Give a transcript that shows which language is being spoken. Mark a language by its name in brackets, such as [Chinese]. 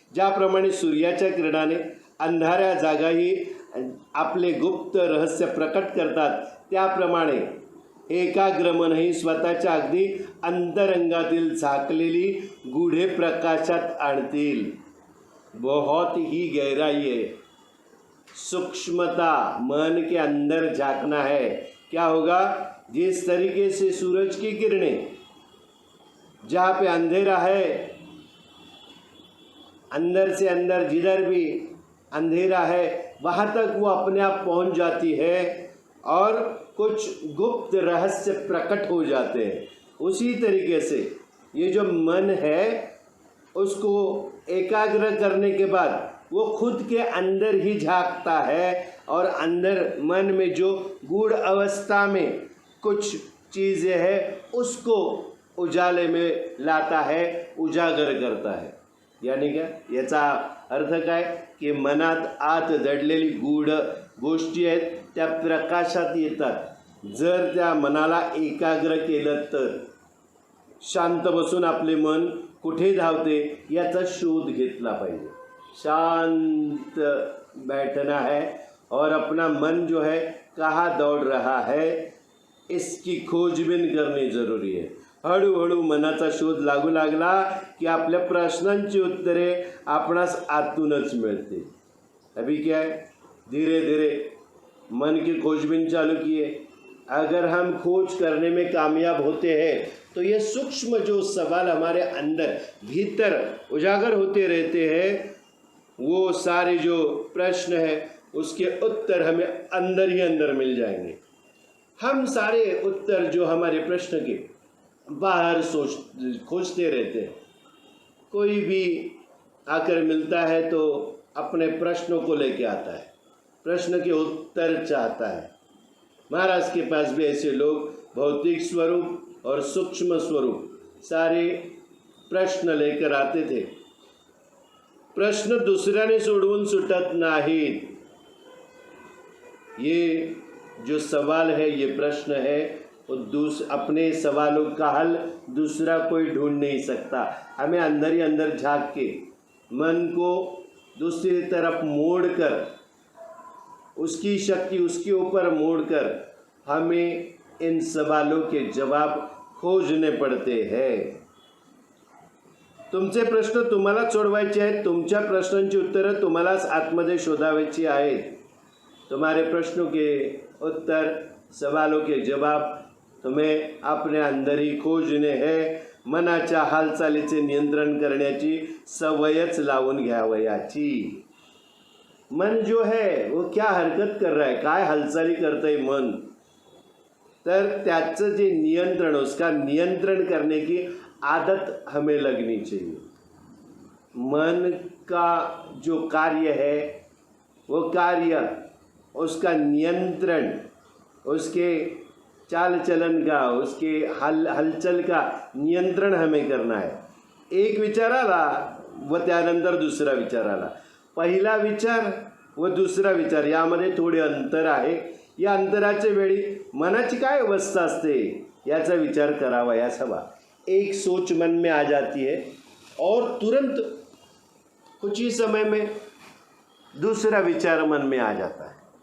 [Marathi] ज्याप्रमाणे सूर्याच्या किरणाने अंधाऱ्या जागाही आपले गुप्त रहस्य प्रकट करतात, त्याप्रमाणे एकाग्र मन ही स्वतःच्या अगदी अंतरंगातील झाकलेली गूढे प्रकाशात आणतील। [Hindi] बहुत ही गहराई है, सूक्ष्मता, मन के अंदर झांकना है। क्या होगा, जिस तरीके से सूरज की किरणें जहाँ पे अंधेरा है, अंदर से अंदर जिधर भी अंधेरा है वहाँ तक वो अपने आप पहुँच जाती है और कुछ गुप्त रहस्य प्रकट हो जाते हैं। उसी तरीके से ये जो मन है उसको एकाग्र करने के बाद वो खुद के अंदर ही झांकता है, और अंदर मन में जो गूढ़ अवस्था में कुछ चीज़ें हैं उसको उजाले में लाता है, उजागर करता है। यानी क्या, [Marathi] याचा अर्थ काय की मनात आत दडलेली गूढ गोष्टी आहेत त्या प्रकाशात येतात। जर त्या मनाला एकाग्र केलं तर शांत बसून आपले मन कुठे धावते याचा शोध घेतला पाहिजे। [Hindi] शांत बैठना है और अपना मन जो है कहाँ दौड़ रहा है इसकी खोजबीन करनी जरूरी है। [Marathi] हळूहळू मनाचा शोध लागू लागला की आपल्या प्रश्नांची उत्तरे आपणास आतूनच मिळते। [Hindi] अभी क्या है, धीरे धीरे मन की खोजबीन चालू किए। अगर हम खोज करने में कामयाब होते हैं तो ये सूक्ष्म जो सवाल हमारे अंदर भीतर उजागर होते रहते हैं वो सारे जो प्रश्न है उसके उत्तर हमें अंदर ही अंदर मिल जाएंगे। हम सारे उत्तर जो हमारे प्रश्न के बाहर खोजते रहते हैं, कोई भी आकर मिलता है तो अपने प्रश्नों को लेके आता है, प्रश्न के उत्तर चाहता है। महाराज के पास भी ऐसे लोग भौतिक स्वरूप और सूक्ष्म स्वरूप सारे प्रश्न लेकर आते थे। [Marathi] प्रश्न दुसऱ्याने सोडवून सुटत नाहीत। [Hindi] ये जो सवाल है, ये प्रश्न है, अपने सवालों का हल दूसरा कोई ढूंढ नहीं सकता। हमें अंदर ही अंदर झांक के मन को दूसरी तरफ मोड़कर, उसकी शक्ति उसके ऊपर मोड़कर हमें इन सवालों के जवाब खोजने पड़ते हैं। [Marathi] तुमचे प्रश्न तुम्हालाच सोडवायचे आहेत, तुमच्या प्रश्नांची उत्तरं तुम्हालाच आतमध्ये शोधावायची आहेत। [Hindi] तुम्हारे प्रश्नों के उत्तर, सवालों के जवाब तुम्हें अपने अंदर ही खोजणे हैं। [Marathi] मनाच्या हालचालीचे नियंत्रण करण्याची सवयच लावून घ्यावयाची। [Hindi] मन जो है वो क्या हरकत कर रहा है, [Marathi] काय हालचाली करतंय मन, तर त्याचं जे नियंत्रण, [Hindi] उसका नियंत्रण करने की आदत हमें लगनी चाहिए। मन का जो कार्य है वो कार्य, उसका नियंत्रण, उसके चाल चलन का, उसके हलचल का नियंत्रण हमें करना है। [Marathi] एक विचार आला व त्यानंतर दुसरा विचार आला, पहिला विचार व दुसरा विचार यामध्ये थोडे अंतर आहे। या अंतराच्या वेळी मनाची काय अवस्था असते याचा विचार करावयास हवा। [Hindi] एक सोच मन में आ जाती है और तुरंत कुछ ही समय में दूसरा विचार मन में आ जाता है।